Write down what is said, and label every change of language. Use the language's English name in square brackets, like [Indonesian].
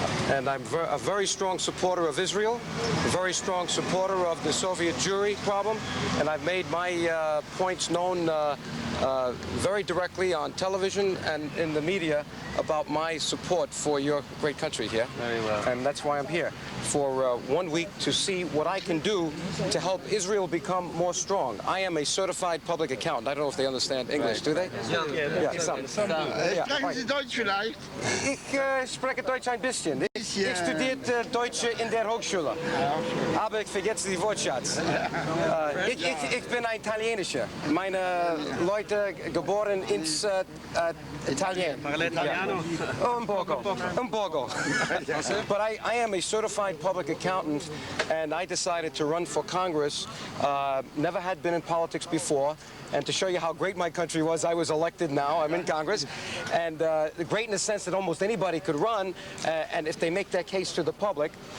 [English] And I'm a very strong supporter of Israel, a very strong supporter of the Soviet Jewry problem, and I've made my points known very directly on television and in the media about my support for your great country here. Very well. And that's why I'm here, for 1 week to see what I can do to help Israel become more strong. I am a certified public accountant. I don't know if they understand English, do they? Ja, some. [German] Sprechen Sie Deutsch vielleicht? Ich spreche Deutsch ein bisschen. Ich studiere Deutsch in der Hochschule, aber ich vergesse die Wortschatz. Ich bin ein Italienischer. Meine Leute geboren ins Italien. [Spanish] Un poco. [English] But I am a certified public accountant, and I decided to run for Congress. Never had been in politics before. And to show you how great my country was, I was elected now. I'm in Congress. And great in the sense that almost anybody could run, and if they make that case to the public.